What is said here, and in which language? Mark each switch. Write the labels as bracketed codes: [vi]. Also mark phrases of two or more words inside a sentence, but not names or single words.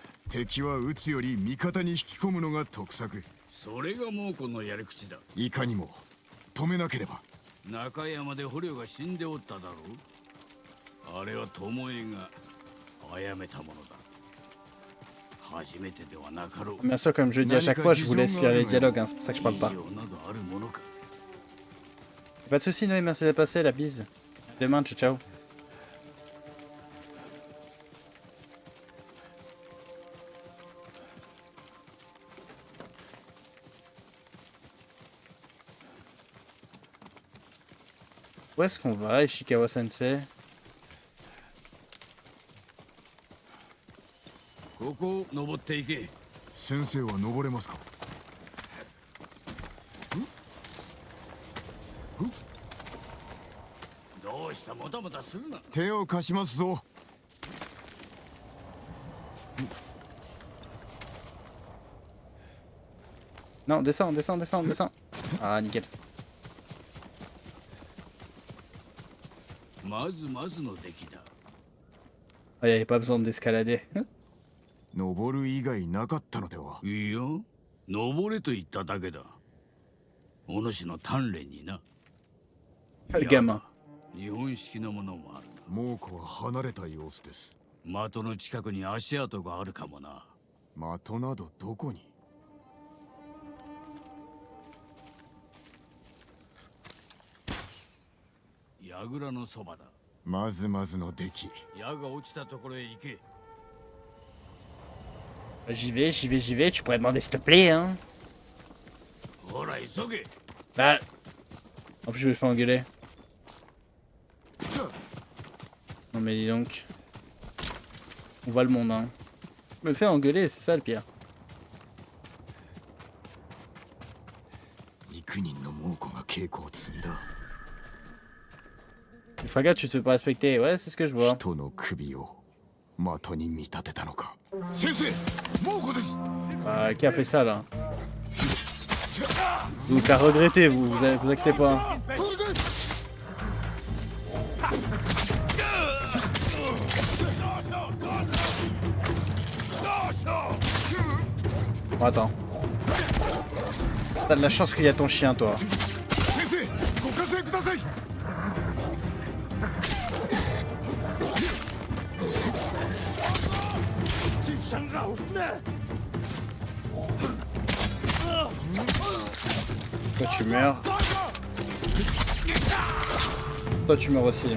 [ja] 敵は撃つより味方に引き込むのが得策。それが猛虎のやり口だ。いかにも止めなければ。中山で捕虜が死んでおっただろう。あれは巴が殺めたものだ。初めてではなかろう。 [fr] Bien sûr, comme je le dis à chaque fois, je vous laisse lire les dialogues, hein, c'est pour ça que je parle pas. [ja] 以上などあるものか。 [fr] Pas de soucis, Noé, merci d'être passé, la bise. À demain, ciao ciao. Où est-ce qu'on va, Ishikawa Sensei? [ja] ここを登っていけ。先生は登れますか？どうしたもたもたするな。手を貸しますぞ。 [fr] Non, descends, descends, descends, descends. Ah, nickel. [ja] まずまずの出来だ。 [fr] Ah, il n'y avait pas besoin d'escalader. [ja] 登る以外なかったのでは。いいよ、登れと言っただけだ。お主の鍛錬にな。 [fr] Le gamin. [ja] 日本式のものもある。猛虎は離れた様子です。的の近くに足跡があるかもな。的などどこに？櫓のそばだ。まずまずの出来。矢が落ちたところへ行け。 [fr] J'y vais, j'y vais, j'y vais. Tu pourrais demander s'il te plaît, hein. [ja] ほら急げ。 [fr] Bah. En plus, je vais me faire engueuler. Non, mais dis donc. On voit le monde, hein. Je me fais engueuler, c'est ça le pire. [ja] 幾人の猛虎が稽古を積んだ。 [fr] Fraga, tu te fais pas respecter. Ouais, c'est ce que je vois. [ja] 人の首を的に見立てたのか。先生、猛虎です。 [fr] Bah, qui a fait ça là? Vous l'avez regretté, vous inquiétez pas. Bon, attends. T'as de la chance qu'il y a ton chien, toi. [ja] 先生、ご加勢ください。 [fr] Toi tu meurs. Toi tu meurs aussi.